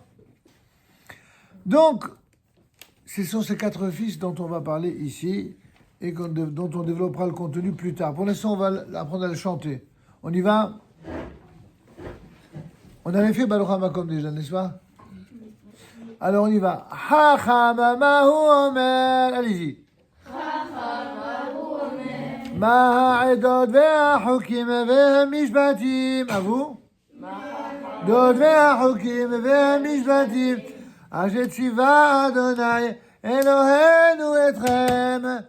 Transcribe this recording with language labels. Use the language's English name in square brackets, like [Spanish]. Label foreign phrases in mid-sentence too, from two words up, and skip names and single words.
[French] Donc, ce sont ces 4 fils dont on va parler ici et dont on développera le contenu plus tard. Pour l'instant, on va apprendre à le chanter. On y va? On avait fait Baruch HaMakom déjà, n'est-ce pas? Alors on y va. [Hebrew] חכם מה הוא אומר. [French] Allez-y. [Hebrew] מה העדות והחוקים והמשפטים, אבו? דוד והחוקים והמשפטים, אשר ציווה אדוני אלוהינו אתכם.